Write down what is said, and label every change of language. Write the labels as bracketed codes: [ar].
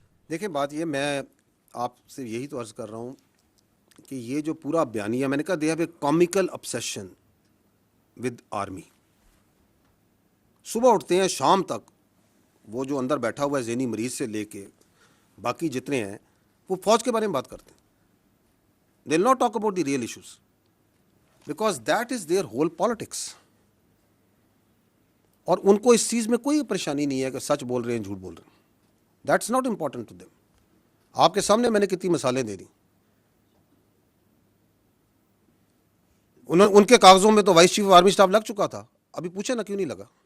[ur] دیکھیں بات یہ، میں آپ سے یہی تو عرض کر رہا ہوں کہ یہ جو پورا بیانیہ، میں نے کہا [en] They have a comical obsession with army. [ur] صبح اٹھتے ہیں شام تک وہ جو اندر بیٹھا ہوا ہے ذہنی مریض سے لے کے باقی جتنے ہیں وہ فوج کے بارے میں بات کرتے ہیں. [en] They will not talk about the real issues because that is their whole politics. [ur] اور ان کو اس چیز میں کوئی پریشانی نہیں ہے کہ سچ بول رہے ہیں جھوٹ بول رہے ہیں. [en] That's not important to them. [ur] آپ کے سامنے میں نے کتنی مثالیں دے دی. ان کے کاغذوں میں تو vice chief of army staff لگ چکا تھا. ابھی پوچھے نا کیوں نہیں لگا.